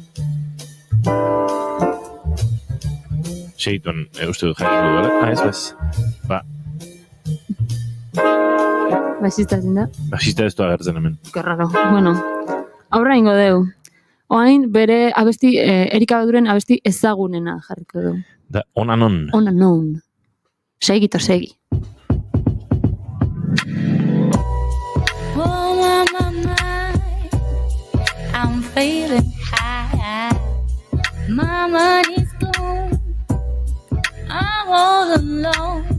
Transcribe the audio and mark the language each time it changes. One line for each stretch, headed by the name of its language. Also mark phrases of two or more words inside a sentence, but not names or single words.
Basque: Seituan, uste du jakin du, bale? Ez. Ba. Basista ezin da? Basista ez du agertzen hemen.
Spanish: Que raro.
Basque: Bueno, aurra ingo deu. Oain bere abesti, Erika Baduren abesti ezagunena jarriko du. Da, On and On. On and On. Segi.
English: Oh, my, I'm feeling high. My money's gone. I'm all alone.